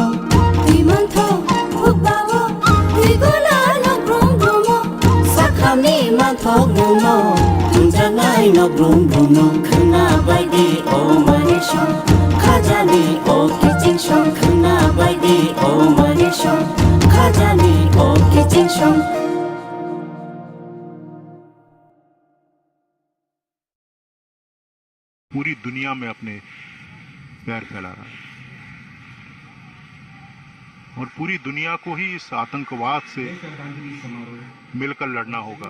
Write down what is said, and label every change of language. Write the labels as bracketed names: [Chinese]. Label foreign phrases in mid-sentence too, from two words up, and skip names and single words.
[Bodo] दैमाथो हुबावो दैगला नब्रुम ब्रुमो, साखामनि माथो गुमो जानाय नब्रुम ब्रुमो, खोना बायदि ओ मारे सं खाजानि ओ गिजिं सं, खोना बायदि ओ मारे सं खाजानि ओ गिजिं सं। [Hindi] पूरी दुनिया में अपने पैर फैला रहा है और पूरी दुनिया को ही इस आतंकवाद से मिलकर लड़ना होगा।